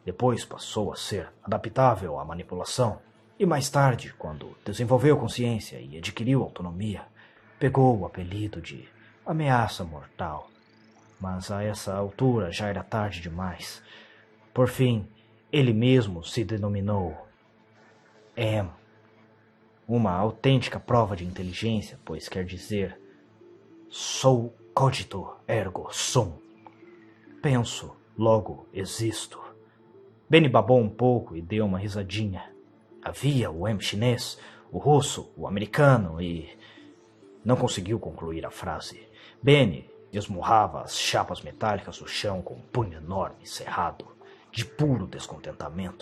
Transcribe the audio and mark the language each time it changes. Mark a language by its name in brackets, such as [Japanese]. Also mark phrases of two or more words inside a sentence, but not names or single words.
[Portuguese] Depois passou a ser adaptável à manipulação. E mais tarde, quando desenvolveu consciência e adquiriu autonomia, pegou o apelido de Ameaça Mortal. Mas a essa altura já era tarde demais. Por fim, ele mesmo se denominou M. Uma autêntica prova de inteligência, pois quer dizer sou [Latin] cogito ergo sum. [Portuguese] Penso, logo existo. Benny babou um pouco e deu uma risadinha. Havia o M chinês, o russo, o americano e... Não conseguiu concluir a frase. Benny esmurrava as chapas metálicas do chão com um punho enorme, cerrado, de puro descontentamento.